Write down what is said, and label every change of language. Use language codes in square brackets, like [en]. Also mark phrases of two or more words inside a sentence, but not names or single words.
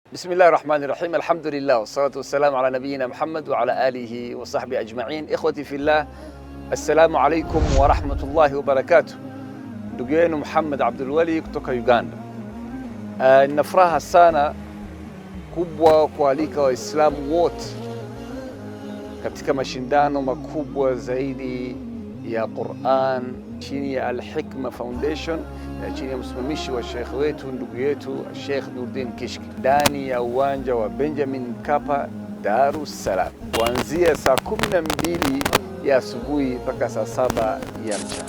[ar] بسم الله الرحمن الرحيم. الحمد لله والصلاة والسلام على نبينا محمد وعلى آله وصحبه أجمعين. إخوتي في الله, السلام عليكم ورحمة الله وبركاته. [sw] Ndugu yenu Muhammad Abdul Wali kutoka Uganda. Nina furaha sana kubwa kualika Waislamu wote katika mashindano makubwa zaidi ya Qur'an chini ya Al-Hikma Foundation, chini ya msimamishi wa Sheikh wetu ndugu yetu Sheikh Nurdin Kishki, ndani ya uwanja wa Benjamin Mkapa, Dar es Salaam, kuanzia saa 12 ya asubuhi mpaka saa 7 ya mchana.